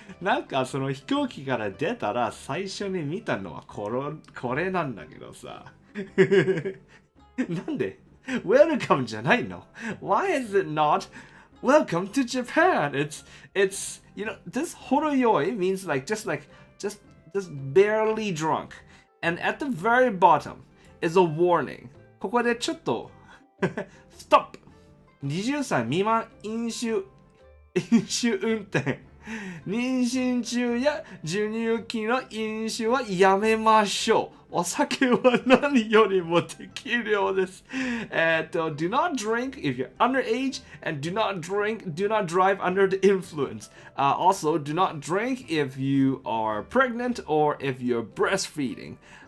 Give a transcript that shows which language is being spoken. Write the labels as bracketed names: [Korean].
[Japanese] なんかその飛行機から出たら最初に見たのはこれなんだけどさ。なんで Welcome じゃないの [English] Why is it not Welcome to Japan? It's this horoyoi means just barely drunk. And at the very bottom is a warning. [Japanese] ここでちょっとStop! 20歳未満飲酒運転。妊娠中や授乳期の飲酒はやめましょう。お酒は何よりも適量です。 [English] Do not drink if you're underage and do not drive under the influence. Also, do not drink if you are pregnant or if you're breastfeeding.